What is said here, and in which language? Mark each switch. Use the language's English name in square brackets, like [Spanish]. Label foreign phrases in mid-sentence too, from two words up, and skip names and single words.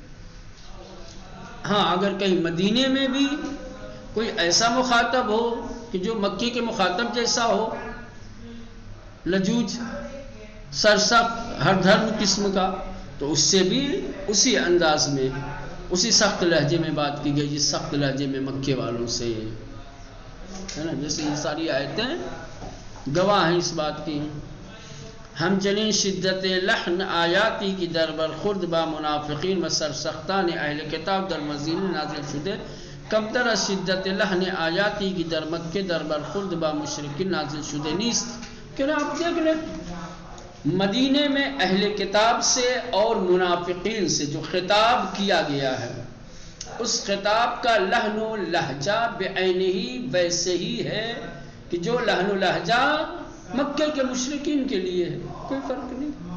[Urdu] ہاں، اگر کہیں مدینے میں بھی کوئی ایسا مخاطب ہو کہ جو مکی کے مخاطب جیسا ہو، لجوج، سرسخت، ہر دھرم قسم کا، تو اس سے بھی اسی انداز میں، اسی سخت لہجے میں بات کی گئی جس سخت لہجے میں مکے والوں سے ہے نا. جیسے یہ ساری آیتیں گواہ ہیں اس بات کی. [Persian] ہم چنین شدت لحن آیاتی کی در برخورد با منافقین و سرسختان اہل کتاب در مدینہ نازل شده کمتر از شدت لحن آیاتی کی در مکہ در برخورد با مشرکین نازل شده نیست. [Urdu] کہ آپ دیکھ لیں مدینے میں اہل کتاب سے اور منافقین سے جو خطاب کیا گیا ہے، اس خطاب کا لحن و لہجہ بعینہ ویسے ہی ہے کہ جو لحن و لہجہ مکے کے مشرکین کے لیے ہے، کوئی فرق نہیں.